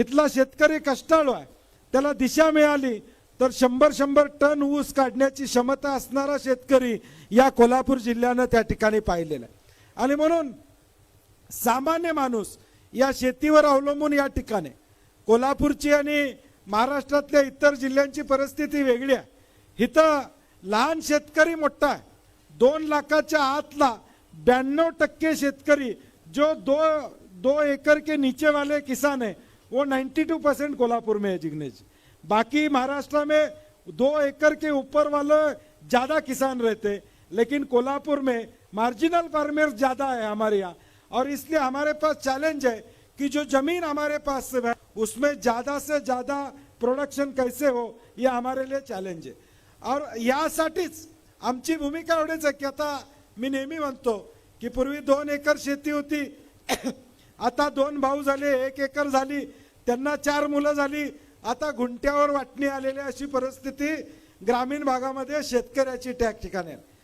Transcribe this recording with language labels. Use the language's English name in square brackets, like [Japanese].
[Marathi] इथला शेतकरी कष्टाळू आहे, त्याला दिशा मिळाली तर 100 टन ऊस काढण्याची क्षमता असणारा शेतकरी या कोल्हापूर जिल्ह्यानं त्या ठिकाणी पाहिलेला आहे। आणि म्हणून सामान्य माणूस या शेतीवर अवलंबून या ठिकाणी, कोल्हापूरची आणि महाराष्ट्रातल्या इतर जिल्ह्यांची परिस्थिती वेगळी आहे, इथं लहान शेतकरी मोठा आहे. 2 लाखाच्या आतला 92% शेतकरी [Hindi] जो दो एकड़ के नीचे वाले किसान है वो 92% कोल्हापुर में है जिग्नेश. बाकी महाराष्ट्र में 2 एकड़ के ऊपर वाले ज्यादा किसान रहते, लेकिन कोल्हापुर में मार्जिनल फार्मर्स ज्यादा है हमारे यहाँ. और इसलिए हमारे पास चैलेंज है कि जो जमीन हमारे पास है उसमें ज्यादा से ज्यादा प्रोडक्शन कैसे हो, ये हमारे लिए चॅलेंज आहे. [Marathi] और यासाठीच आमची भूमिका एवढीच आहे की आता मी नेहमी म्हणतो की पूर्वी 2 एकर शेती होती, आता 2 भाऊ झाले, 1 एकर झाली, त्यांना 4 मुलं झाली, आता गुंठ्यावर वाटणी आलेली अशी परिस्थिती ग्रामीण भागामध्ये शेतकऱ्याची त्या ठिकाणी आहे.